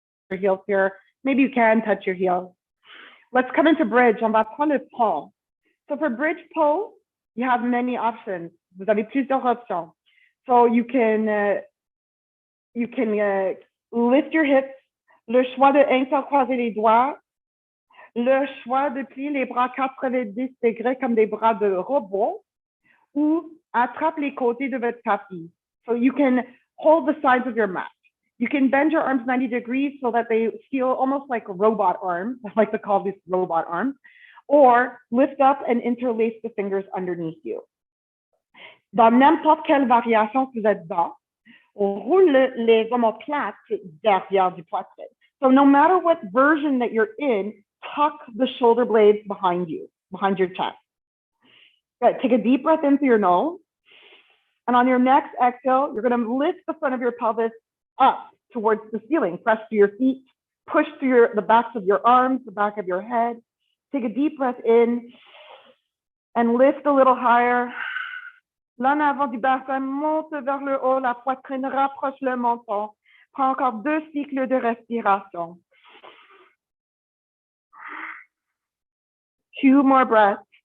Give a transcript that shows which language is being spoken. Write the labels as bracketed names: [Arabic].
[English] Your heels here. Maybe you can touch your heels. Let's come into bridge. [French] On va prendre le pont. [English] So for bridge pose, you have many options. [French] Vous avez plusieurs options. [English] So you can lift your hips. [French] Le choix de intercroiser les doigts. Le choix de plier les bras 90 degrés comme des bras de robot, ou attrape les côtés de votre tapis. [English] So you can hold the sides of your mat. You can bend your arms 90 degrees so that they feel almost like robot arms. I like to call these robot arms. Or lift up and interlace the fingers underneath you. Dans n'importe quelle variation que vous êtes dans, on roule les omoplates derrière du poitrine. So no matter what version that you're in, tuck the shoulder blades behind you, behind your chest. Good. Take a deep breath in through your nose. And on your next exhale, you're going to lift the front of your pelvis up towards the ceiling. Press to your feet, push through the backs of your arms, the back of your head. Take a deep breath in and lift a little higher. [French] L'en avant du bassin monte vers le haut, la poitrine rapproche le menton. Prends encore 2 cycles de respiration. [English] 2 more breaths.